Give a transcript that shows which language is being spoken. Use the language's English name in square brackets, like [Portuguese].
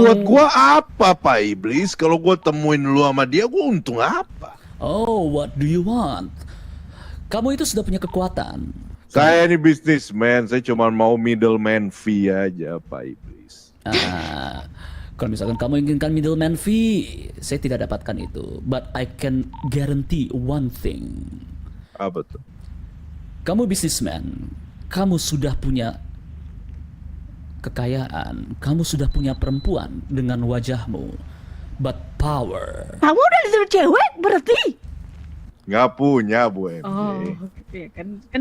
[Indonesian] buat gua apa, Pak Iblis? Kalau gua temuin lu sama dia, gua untung apa? [English] Oh, what do you want? [Indonesian] Kamu itu sudah punya kekuatan. Saya ini businessman, saya cuma mau middleman fee aja, Pak Iblis. Kalau misalkan kamu inginkan middleman fee, saya tidak dapatkan itu. [English] But I can guarantee one thing. [Indonesian] Apa tuh? Kamu businessman, kamu sudah punya kekayaan, kamu sudah punya perempuan dengan wajahmu. [English] But power. [Indonesian] Kamu udah disuruh cewek berarti? Nggak punya, Bu MJ. Oh, iya kan. Kan